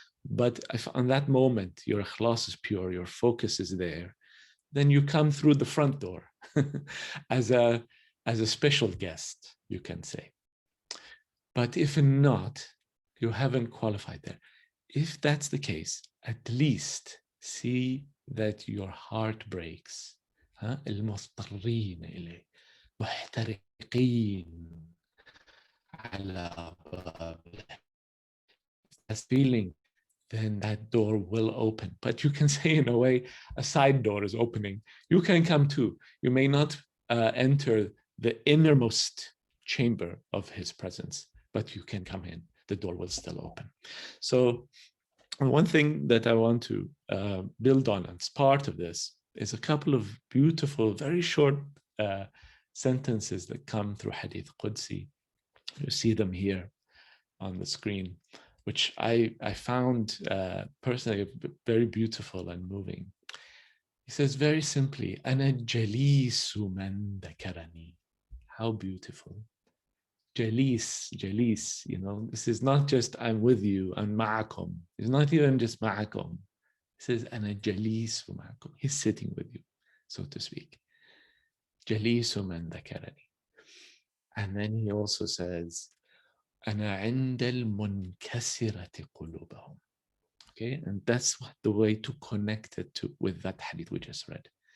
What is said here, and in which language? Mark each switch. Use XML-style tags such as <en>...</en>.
<en>But if on that moment your ikhlas is pure, your focus is there, then you come through the front door as a special guest, you can say. But if not, you haven't qualified there. If that's the case, at least see that your heart breaks.</en> <ar>المضطرين إليه محترقين على بابه.</ar> <en>That's feeling, then that door will open. But you can say in a way, a side door is opening. You can come too. You may not enter the innermost chamber of his presence, but you can come in. The door will still open. So one thing that I want to build on as part of this is a couple of beautiful, very short sentences that come through Hadith Qudsi. You see them here on the screen, which I found personally very beautiful and moving. He says very simply,</en> <ar>أنا جليس من ذكرني.</ar> <en>How beautiful. Jalis, you know, this is not just I'm with you, I'm ma'akum. It's not even just ma'akum. He says,</en> <ar>أنا جليس معكم.</ar> <en>He's sitting with you, so to speak.</en> <ar>جليس من ذكرني.</ar> <en>And then he also says,</en> <ar>أنا عند المنكسرة قلوبهم.</ar> <en>Okay, and that's the way to connect it with that hadith we just read.</en>